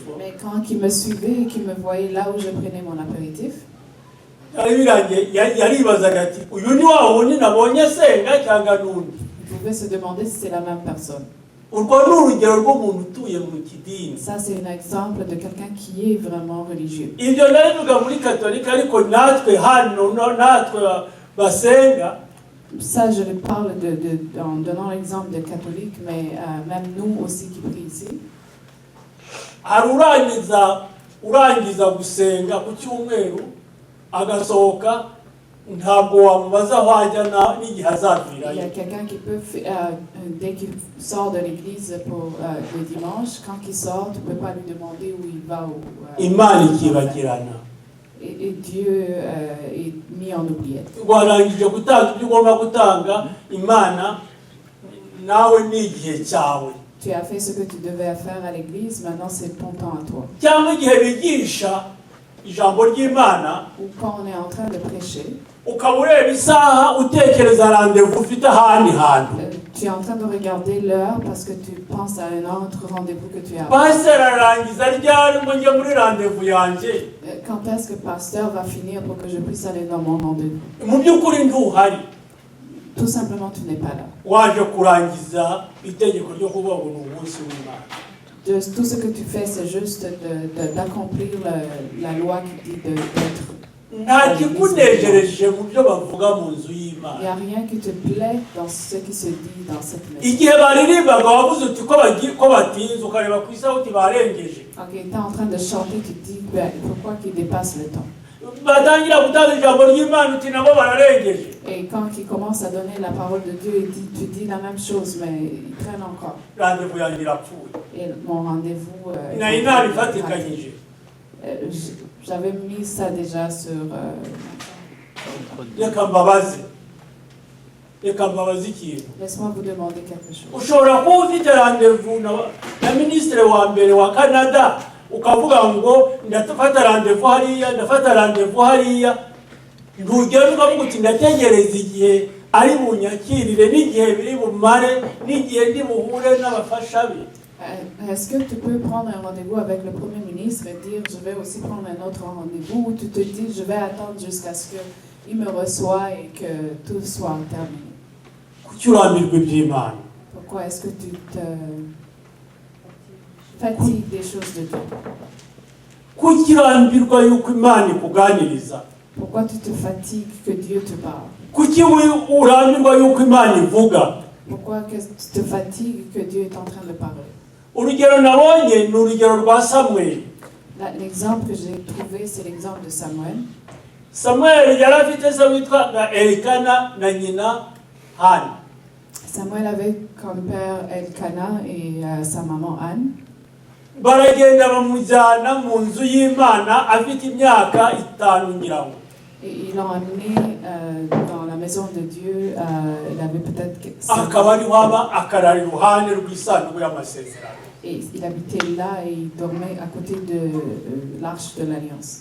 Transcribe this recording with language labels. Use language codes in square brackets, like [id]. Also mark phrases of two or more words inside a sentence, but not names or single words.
[fr] Mais quand il me suivait et qu'il me voyait là où je prenais mon apéritif, [rw] yaribazaga ati uyu ni wa wundi nabonye asenga cyangwa n'undi. [fr] il pouvait se demander si c'est la même personne. [rw] Urwo ni urugero rw'umuntu utuye mu kidini. [fr] Ça, c'est un exemple de quelqu'un qui est vraiment religieux. [rw] Ibyo ndabivuga muri katolika ariko natwe hano natwe basenga. [fr] Ça, je parle en donnant l'exemple de catholique, mais même nous aussi qui prions ici. [rw] Hari urangiza gusenga ku cyumweru agasohoka ntabwo wamubaza aho ajya n'igihe azavira. [fr] Il y a quelqu'un qui peut, dès qu'il sort de l'église pour le dimanche, quand il sort, tu ne peux pas lui demander où il va. [rw] Imana ikibagirana. [fr] Et Dieu est mis en oubliette. [rw] Warangije gutanga ibyo ugomba gutanga, Imana nawe ni igihe cyawe. [fr] Tu as fait ce que tu devais faire à l'église, maintenant c'est ton temps à toi. [rw] Cyangwa igihe bigisha ijambo ry'Imana, [fr] Ou quand on est en train de prêcher, [rw] ukaba ureba isaha utekereza rendez-vous ufite ahandi hantu. [fr] tu es en train de regarder l'heure parce que tu penses à un autre rendez-vous que tu as. [rw] Pasteur arangiza ryari ngo njye muri rendez-vous yanjye? [fr] Quand est-ce que le pasteur va finir pour que je puisse aller dans mon rendez-vous? [rw] Mu by'ukuri ntuhari. [fr] Tout simplement, tu n'es pas là. [rw] Waje kurangiza itegeko ryo kuvuga ngo ni umunsi w'Imana. [fr] Tout ce que tu fais, c'est juste d'accomplir la loi qui dit d'être. [rw] Nta kikunejereje mu byo bavuga mu nzu y'Imana. [fr] Il n'y a rien qui te plaît dans ce qui se dit dans cette maison. [rw] Igihe baririmbaga wavuze uti ko batinze ukareba ku isaha uti barengeje. [fr] Ok, tu es en train de chanter, tu te dis pourquoi qu'ils dépassent le temps. [rw] Batangira gutanga ijambo ry'Imana uti nabo bararengeje. [fr] Et quand ils commencent à donner la parole de Dieu, tu dis la même chose, mais ils traînent encore. [rw] Rendez-vous yanjye irapfuye. [fr] Et mon rendez-vous... [rw] Nari nabifatikanyije. [fr] J'avais mis ça déjà sur... [rw] Reka mbabaze ikintu. [fr] Laisse-moi vous demander quelque chose. [rw] Ushobora kuba ufite rendez-vous na minisitiri wa mbere wa Canada ukavuga ngo ndafata rendez-vous hariya ntugere ukavuga uti ndategereza igihe ari bunyakirire n'igihe biri bumare n'igihe ndi buhure n'abafasha be. [fr] Est-ce que tu peux prendre un rendez-vous avec le Premier ministre et dire je vais aussi prendre un autre rendez-vous, ou tu te dis je vais attendre jusqu'à ce qu'il me reçoive et que tout soit terminé? [rw] Kuki urambirwa iby'Imana? [fr] Pourquoi est-ce que tu te fatigues des choses de Dieu? [rw] Kuki urambirwa yuko Imana ikuganiriza? [fr] Pourquoi tu te fatigues que Dieu te parle? [rw] Kuki urambirwa yuko Imana ivuga? [fr] Pourquoi que tu te fatigues que Dieu est en train de parler? [rw] Urugero nabonye ni urugero rwa Samuel. [fr] L'exemple que j'ai trouvé, c'est l'exemple de Samuel. [rw] Samuel yari afite se witwaga Elikana na nyina Hana. [fr] Samuel avait comme père Elkana et sa maman Anne. [rw] Baragenda bamujyana mu nzu y'Imana afite imyaka 5 ngirango. [fr] Et ils l'ont amené dans la maison de Dieu. Il avait peut-être 5 [rw] akaba ari waba akarara iruhande rw'isanduku y'amasezerano. [fr] Et il habitait là et il dormait à côté de l'arche de l'Alliance.